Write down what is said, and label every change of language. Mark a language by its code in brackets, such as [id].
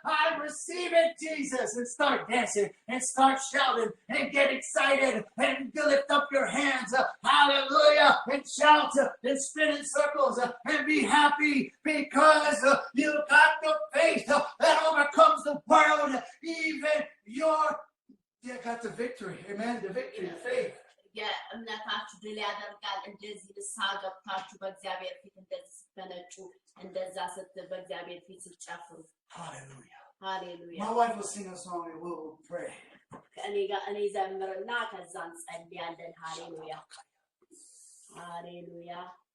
[en] I receive it, Jesus. And start dancing and start shouting and get excited and lift up your hands. Hallelujah. And shout and spin in circles and be happy because you got the faith that overcomes the world. Even you got the victory. Amen. The victory, the faith. [am] የእምነታችሁ ድል ያደርጋል። እንደዚህ ንስሐ ገብታችሁ በእግዚአብሔር ፊት እንደዚህ ስትፈነጩ እንደዛ በእግዚአብሔር ፊት ስትጨፍሩ። [en] Hallelujah. Hallelujah. My wife will sing a song and we'll pray. [am] እኔ ዘምርና ከዛ እንጸልያለን። Hallelujah. Hallelujah.